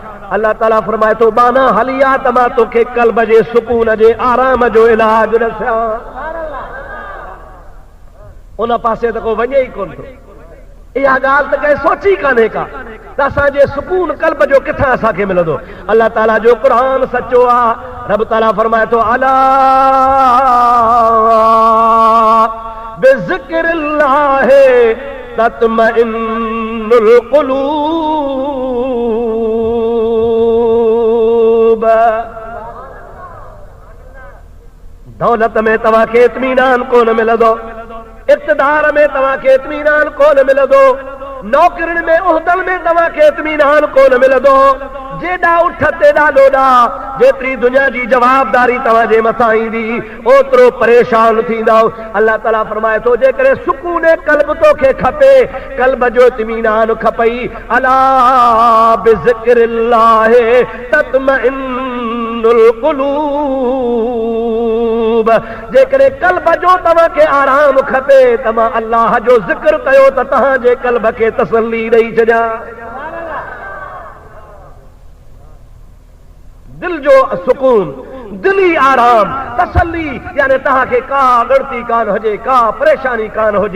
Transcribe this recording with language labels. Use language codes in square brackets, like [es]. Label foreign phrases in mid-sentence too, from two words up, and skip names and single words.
[sd] अल्लाह ताला फरमाए थो बाना हली आहे त मां तोखे क़ल्ब जे सुकून जे आराम जो इलाज ॾसां। उन पासे त को वञे ई कोन थो। इहा ॻाल्हि त कंहिं सोची कान्हे का त असांजे सुकून क़ल्ब जो किथां असांखे मिलंदो। अल्लाह ताला जो क़ुरान सचो आहे। रब ताला फरमाए थो [ar] ألا بذكر الله تطمئن القلوب. [sd] दौलत में तव्हांखे इत्मीनान कोन मिलंदो, इक़्तिदार में तव्हांखे इत्मीनान कोन मिलंदो, नौकरियुनि में उहिदनि में तव्हांखे इत्मीनान कोन मिलंदो। जेॾा उठ तेॾा लोॾा, जेतिरी दुनिया जी जवाबदारी तव्हांजे मथां ईंदी ओतिरो परेशान थींदा। अल्लाह ताला फरमाए थो जेकॾहिं सुकून क़ल्ब तोखे खपे, क़ल्ब जो इत्मीनान खपई, [ar] ألا بذكر الله تطمئن القلوب. [sd] जेकॾहिं क़ल्ब जो तव्हांखे आराम खपे त मां अल्लाह जो ज़िक्र कयो त तव्हांजे क़ल्ब खे तसल्ली ॾेई छॾियां। दिल जो सुकून, दिली आराम, तसल्ली, यानी तव्हांखे का ॻणती कान हुजे, का परेशानी कान हुजे।